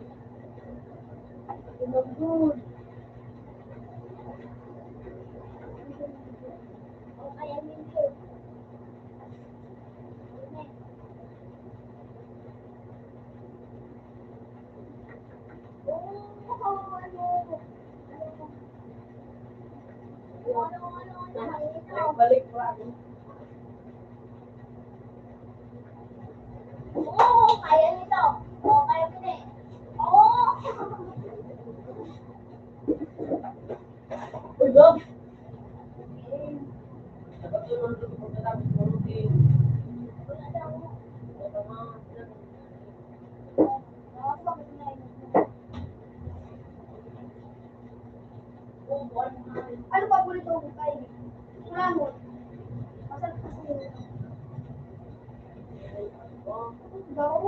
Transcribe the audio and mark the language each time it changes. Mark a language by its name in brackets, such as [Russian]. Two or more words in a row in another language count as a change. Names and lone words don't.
[English] Good. Okay, I mean good. [Filipino] balik lagi Oo, kaya nito. Oo, kaya mo na eh. Oo. [Indonesian] udah dapat turun dulu pagkatapos turun [Filipino] Wala daw. Ano paborito mo kayo? Kulangot. Masarap kasi. Daw.